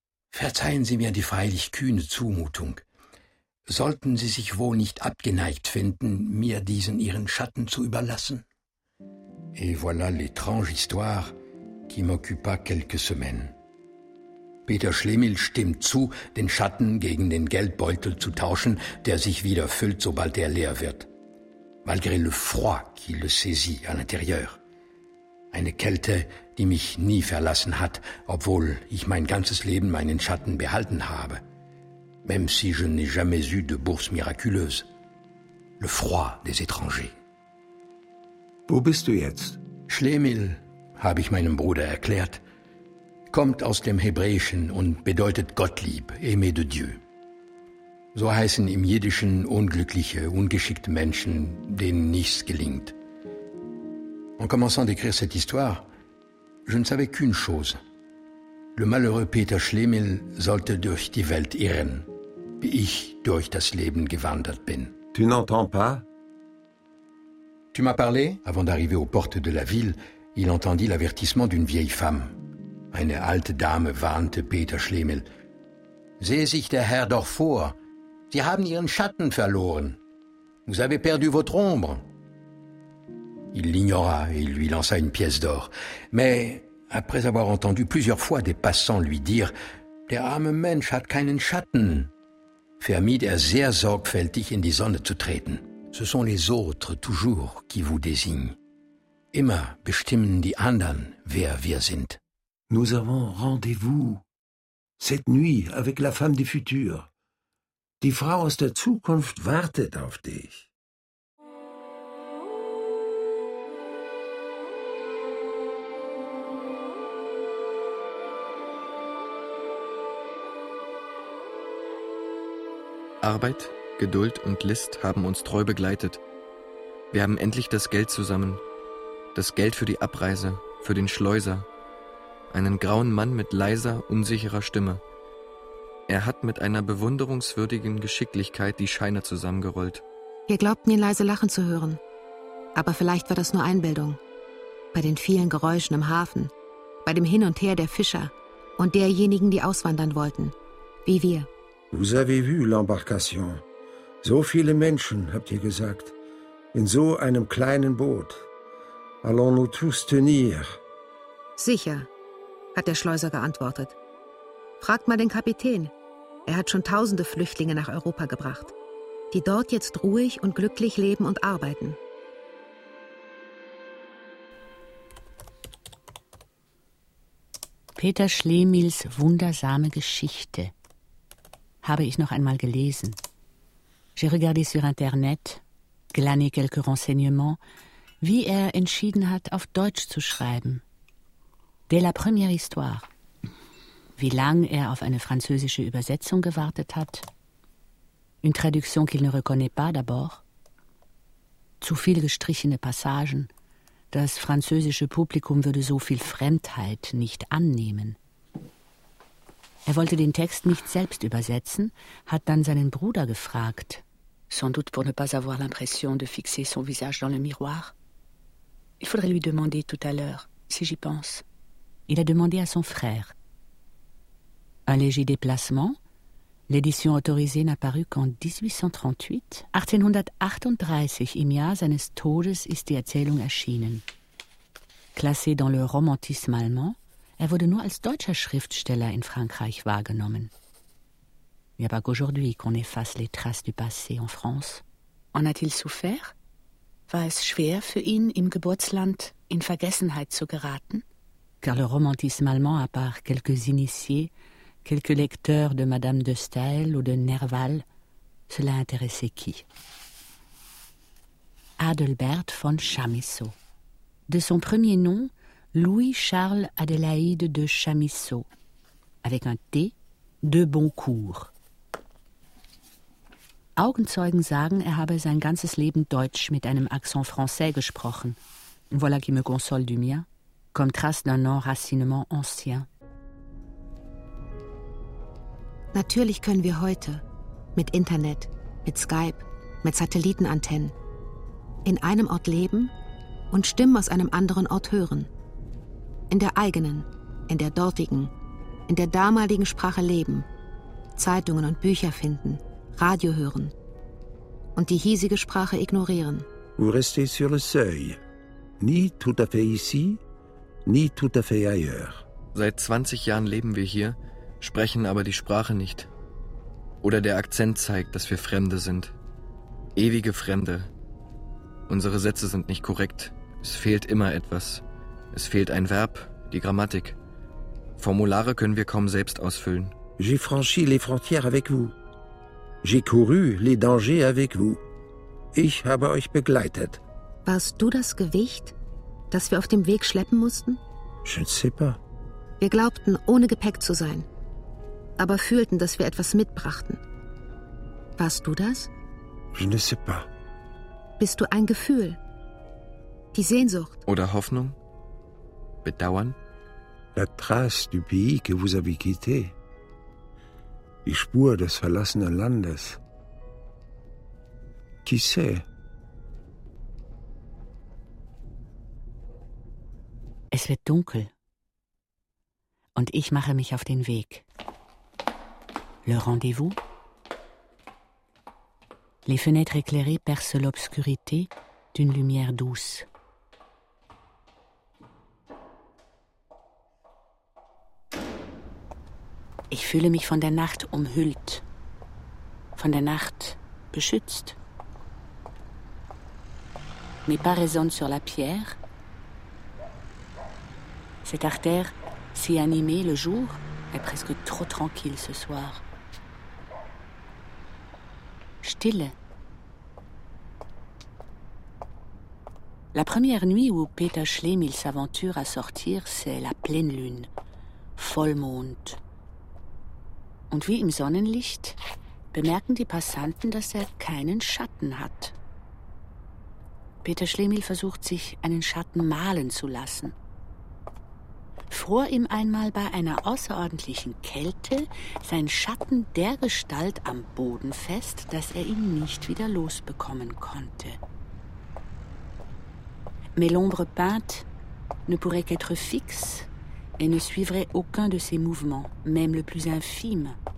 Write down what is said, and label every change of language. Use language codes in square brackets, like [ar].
[de] Verzeihen Sie mir die freilich kühne Zumutung. Sollten Sie sich wohl nicht abgeneigt finden, mir diesen Ihren Schatten zu überlassen? [fr] Et voilà l'étrange histoire qui m'occupa quelques semaines. [de] Peter Schlemihl stimmt zu, den Schatten gegen den Geldbeutel zu tauschen, der sich wieder füllt, sobald er leer wird. [fr] Malgré le froid qui le saisit à l'intérieur. [de] Eine Kälte, die mich nie verlassen hat, obwohl ich mein ganzes Leben meinen Schatten behalten habe. [fr] Même si je n'ai jamais eu de bourse miraculeuse. Le froid des étrangers. [de] Wo bist du jetzt? Schlemihl, habe ich meinem Bruder erklärt, kommt aus dem Hebräischen und bedeutet Gottlieb, [fr] aimé de Dieu. [de] So heißen im Jiddischen unglückliche, ungeschickte Menschen, denen nichts gelingt. [fr] En commençant d'écrire cette histoire, je ne savais qu'une chose. Le malheureux [de] Peter Schlemihl sollte durch die Welt irren, wie ich durch das Leben gewandert bin. [fr] Tu n'entends pas? Tu m'as parlé? Avant d'arriver aux portes de la ville, il entendit l'avertissement d'une vieille femme. [de] Eine alte Dame warnte Peter Schlemihl. Sehe sich der Herr doch vor. Sie haben Ihren Schatten verloren. [fr] Vous avez perdu votre ombre. Il l'ignora et lui lança une pièce d'or. Mais après avoir entendu plusieurs fois des passants lui dire [de] « Der arme Mensch hat keinen Schatten », vermied er sehr sorgfältig in die Sonne zu treten. [fr] « Ce sont les autres toujours qui vous désignent. [de] Immer bestimmen die anderen, wer wir sind. »« [fr] Nous avons rendez-vous cette nuit avec la femme du futur. [de] Die Frau aus der Zukunft wartet auf dich. » Arbeit, Geduld und List haben uns treu begleitet. Wir haben endlich das Geld zusammen. Das Geld für die Abreise, für den Schleuser. Einen grauen Mann mit leiser, unsicherer Stimme. Er hat mit einer bewunderungswürdigen Geschicklichkeit die Scheine zusammengerollt. Wir glaubten, ihn leise lachen zu hören. Aber vielleicht war das nur Einbildung. Bei den vielen Geräuschen im Hafen, bei dem Hin und Her der Fischer und derjenigen, die auswandern wollten, wie wir. [fr] Vous avez vu l'embarcation. [de] So viele Menschen, habt ihr gesagt, in so einem kleinen Boot. [fr] Allons-nous tous tenir? [de] Sicher, hat der Schleuser geantwortet. Fragt mal den Kapitän. Er hat schon tausende Flüchtlinge nach Europa gebracht, die dort jetzt ruhig und glücklich leben und arbeiten. Peter Schlemihls wundersame Geschichte. Habe ich noch einmal gelesen. [fr] J'ai regardé sur Internet, glané quelques renseignements, [de] wie er entschieden hat, auf Deutsch zu schreiben. [fr] Dès la première histoire. [de] Wie lang er auf eine französische Übersetzung gewartet hat. [fr] Une traduction qu'il ne reconnaît pas d'abord. [de] Zu viel gestrichene Passagen. Das französische Publikum würde so viel Fremdheit nicht annehmen. Er wollte den Text nicht selbst übersetzen, hat dann seinen Bruder gefragt. [fr] Sans doute pour ne pas avoir l'impression de fixer son visage dans le miroir. Il faudrait lui demander tout à l'heure, si j'y pense. Il a demandé à son frère. Un léger déplacement. L'édition autorisée n'a paru qu'en 1838. [de] Im Jahr seines Todes ist die Erzählung erschienen. [fr] Classé dans le romantisme allemand, [de] er wurde nur als deutscher Schriftsteller in Frankreich wahrgenommen. [fr] Il n'y a pas qu'aujourd'hui qu'on efface les traces du passé en France. En a-t-il souffert? [de] War es schwer für ihn, im Geburtsland in Vergessenheit zu geraten? [fr] Car le romantisme allemand, à part quelques initiés, quelques lecteurs de Madame de Staël ou de Nerval, cela intéressait qui? Adelbert von Chamisso. De son premier nom, Louis-Charles Adélaïde de Chamisso, avec un T, de Boncourt. [de] Augenzeugen sagen, er habe sein ganzes Leben Deutsch mit einem Accent français gesprochen. [fr] Voilà qui me console du mien. comme trace d'un enracinement ancien. [de] Natürlich können wir heute mit Internet, mit Skype, mit Satellitenantennen in einem Ort leben und Stimmen aus einem anderen Ort hören. In der eigenen, in der dortigen, in der damaligen Sprache leben, Zeitungen und Bücher finden, Radio hören und die hiesige Sprache ignorieren. [fr] Vous restez sur le seuil. Ni tout à fait ici, ni tout à fait ailleurs. [de] Seit 20 Jahren leben wir hier, sprechen aber die Sprache nicht. Oder der Akzent zeigt, dass wir Fremde sind. Ewige Fremde. Unsere Sätze sind nicht korrekt. Es fehlt immer etwas. Es fehlt ein Verb, die Grammatik. Formulare können wir kaum selbst ausfüllen. [fr] J'ai franchi les frontières avec vous. J'ai couru les dangers avec vous. [de] Ich habe euch begleitet. Warst du das Gewicht, das wir auf dem Weg schleppen mussten? [fr] Je ne sais pas. [de] Wir glaubten, ohne Gepäck zu sein, aber fühlten, dass wir etwas mitbrachten. Warst du das? [fr] Je ne sais pas. [de] Bist du ein Gefühl? Die Sehnsucht? Oder Hoffnung? Bedauern? [fr] La trace du pays que vous avez quitté. [de] Die Spur des verlassenen Landes. [fr] Qui sait? [de] Es wird dunkel. Und ich mache mich auf den Weg. [fr] Le rendez-vous? Les fenêtres éclairées percent l'obscurité d'une lumière douce. [de] Ich fühle mich von der Nacht umhüllt, von der Nacht beschützt. [fr] Mes pas résonnent sur la pierre. Cette artère si animée le jour est presque trop tranquille ce soir. [de] Stille. [fr] La première nuit où Peter Schlemm il s'aventure à sortir, c'est la pleine lune, Vollmond. [de] Und wie im Sonnenlicht bemerken die Passanten, dass er keinen Schatten hat. Peter Schlemihl versucht, sich einen Schatten malen zu lassen. Fror ihm einmal bei einer außerordentlichen Kälte sein Schatten dergestalt am Boden fest, dass er ihn nicht wieder losbekommen konnte. [fr] Mais l'ombre peinte ne pourrait qu'être fixe et ne suivrait aucun de ses mouvements, même le plus infime.